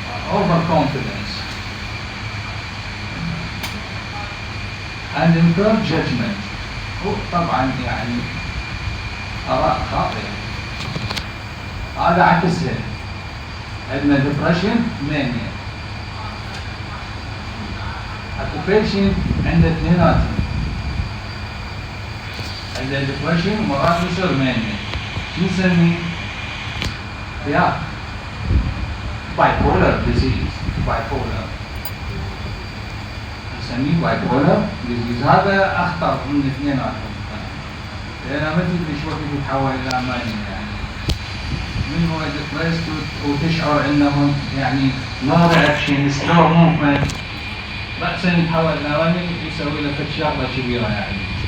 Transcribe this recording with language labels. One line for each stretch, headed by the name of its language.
English: over confidence and impaired judgment
Arabic: طبعا يعني آراء خاطئة. هذا عكسها. عندنا
English: depression mania.
Arabic: اكو patient عنده اثنيناتهم. عنده depression ومرات يصير mania. شو نسميه؟ يا
English: bipolar disease.
Arabic: bipolar نسميه bipolar disease. هذا أخطر من اثنيناتهم. لأن ما تدري شو وقت يتحول إلى mania يعني. من هو depressed وتشعر انه يعني
English: no reaction slow movement
Arabic: رأسا يتحول الى رمي يسوي له شغله كبيره يعني.